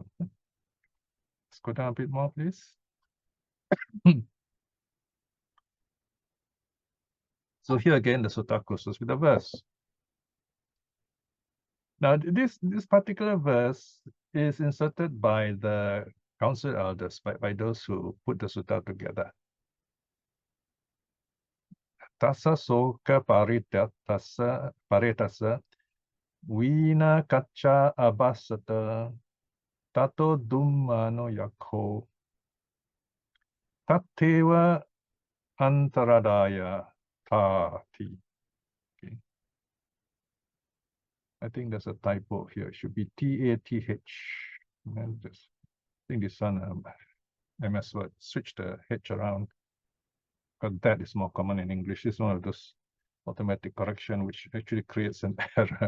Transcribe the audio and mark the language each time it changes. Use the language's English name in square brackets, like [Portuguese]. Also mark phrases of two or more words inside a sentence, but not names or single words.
[English] Let's go down a bit more, please. So here again, the sutta closes with a verse. Now, this particular verse is inserted by the council elders, by those who put the sutta together. [Pali] Tassa soka paritassa vina kacha abasata tato dummano yakho tatteva antaradaya tati. [English] Okay. I think there's a typo here. It should be T-A-T-H. I think this one, MS Word, switch the H around. Because that is more common in English. It's one of those automatic correction which actually creates an error.